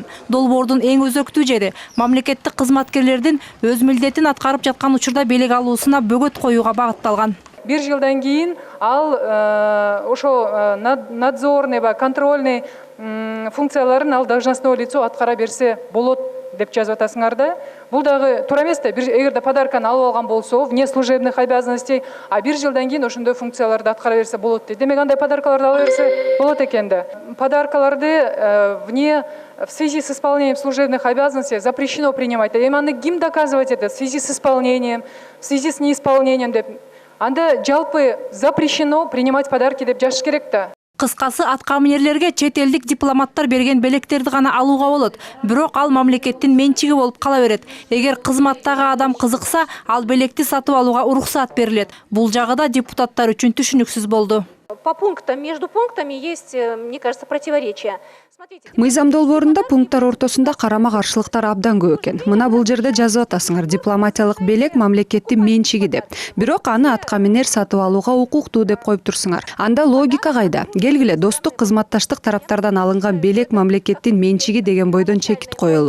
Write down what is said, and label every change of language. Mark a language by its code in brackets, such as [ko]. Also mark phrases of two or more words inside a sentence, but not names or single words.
[ky] Долбоордун эң өзөктүү жери мамлекеттик кызматкерлердин өз милдетин аткарып жаткан учурда белек алуусуна бөгөт коюуга багытталган. Bir жылдан кейін ал ошо [ru] надзорный, контрольный [ky] функцияларын ал [ru] должностное лицо [ky] аткара берсе болот деп жазып атасыңар да. Бул дагы туура эмес да. Эгерде подарканы алып алган болсо, [ru] вне служебных обязанностей, а [ky] bir жылдан кийин ошондой функцияларды аткара берсе болот дейт. Демек андай подаркаларды ала берсе болот экен да. [ru] Подаркаларды в связи с исполнением служебных обязанностей запрещено принимать. [ky] Эми аны ким [ru] доказывать это в связи с исполнением, в связи с неисполнением деп. [ky] Анда жалпы [ru] запрещено принимать подарки [ky] деп жазыш керек да. Кыскасы аткаминерлерге чет элдик дипломаттар берген белектерди гана алууга болот. Бирок ал мамлекеттин менчиги болуп кала берет. Эгер кызматтагы адам кызыкса, ал белекти сатып алууга уруксат берилет. Бул жагы да депутаттар үчүн түшүнүксүз болду. [ru] По пунктам, между пунктами есть, мне кажется, противоречия. [ky] Мыйзам долбоорунда пункттар ортосунда карама-каршылыктар абдан көп экен. Мына бул жерде жазып атасыңар, дипломатиялык белек мамлекеттин менчиги деп. Бирок аны аткаминер сатып алууга укуктуу деп коюп турсуңар. Анда логика кайда? Келгиле, достук кызматташтык тараптардан алынган белек мамлекеттин менчиги деген бойдон чекит коелу.